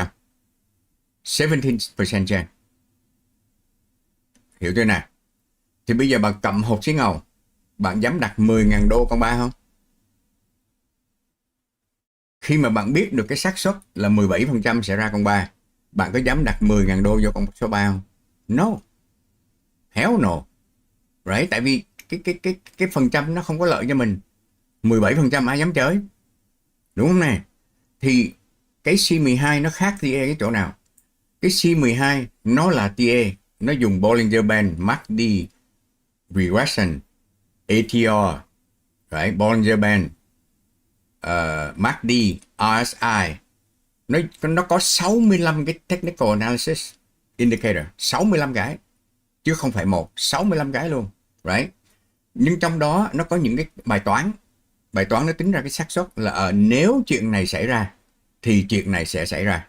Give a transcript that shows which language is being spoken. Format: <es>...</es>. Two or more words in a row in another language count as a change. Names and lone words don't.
<vi>17% chance. Hiểu chưa nào? Thì bây giờ bạn cầm hột xí ngầu, bạn dám đặt 10.000 đô con 3 không? Khi mà bạn biết được cái xác suất là 17% sẽ ra con 3, bạn có dám đặt 10.000 đô vô con số 3 không?</vi> <en>No. Hell no. Right?</en> <vi>Tại vì cái phần trăm nó không có lợi cho mình. 17% ai dám chơi? Đúng không nè? Thì cái C12 nó khác TA cái chỗ nào? Cái C12 nó là TA, nó dùng Bollinger Band, MACD, Regression, ATR, right? Bollinger Band, MACD, RSI. Nó có 65 cái</vi> <en>Technical Analysis Indicator,</en> <vi>65 cái. Chứ không phải 65 cái luôn, right? Nhưng trong đó nó có những cái bài toán nó tính ra cái xác suất là nếu chuyện này xảy ra thì chuyện này sẽ xảy ra.</vi>